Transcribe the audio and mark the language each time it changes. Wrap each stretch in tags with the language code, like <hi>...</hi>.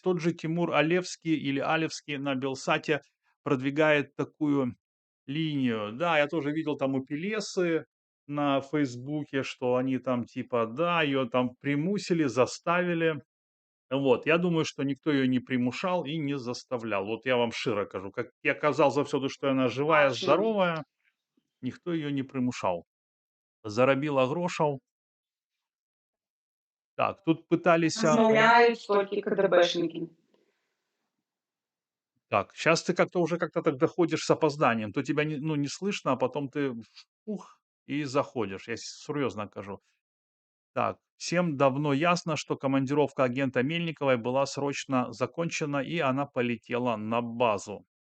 <ru>Тот же Тимур Алевский или Алевский на Белсате продвигает такую линию. Да, я тоже видел там у Пелесы на Фейсбуке, что они там типа, да, ее там примусили, заставили. Вот, я думаю, что никто ее не примушал и не заставлял. Вот я вам широ кажу, как я казал</ru> <be>заўсёды, што яна жывая, Бачым. здаровая, ніхто ее не примушал. Зарабіла грошаў. Так, тут пыталіся Размаўляюць толькі КДБшнікі.</be> <ru>Так, сейчас ты как-то уже как-то так доходишь с опозданием. То тебя не, ну, не слышно, а потом ты ух, и заходишь. Я серьезно кажу. Так, всем давно ясно, что командировка агента Мельниковой была срочно закончена, и она полетела на базу.</ru>